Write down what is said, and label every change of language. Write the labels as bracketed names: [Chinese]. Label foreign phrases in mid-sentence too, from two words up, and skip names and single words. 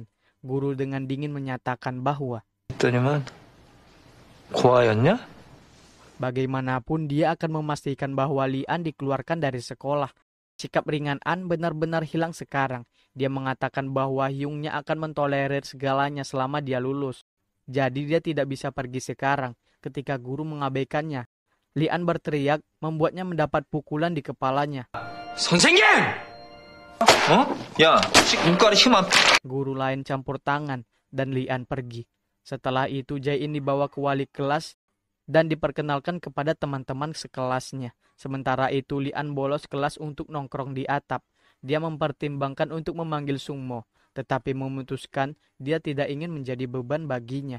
[Indonesian] Guru dengan dingin menyatakan bahwa bagaimanapun dia akan memastikan bahwa Lian dikeluarkan dari sekolah. Sikap ringan An benar-benar hilang sekarang. Dia mengatakan bahwa Hyungnya akan mentolerir segalanya selama dia lulus. Jadi dia tidak bisa pergi sekarang. Ketika guru mengabaikannya, Lian berteriak membuatnya mendapat pukulan di kepalanya. [Korean] 선생님! 야, 눈깔이 힘 안... [Indonesian] Guru lain campur tangan dan Lian pergi. Setelah itu Jae-in dibawa ke wali kelas dan diperkenalkan kepada teman-teman sekelasnya. Sementara itu Lian bolos kelas untuk nongkrong di atap. Dia mempertimbangkan untuk memanggil Sungmo, tetapi memutuskan dia tidak ingin menjadi beban baginya.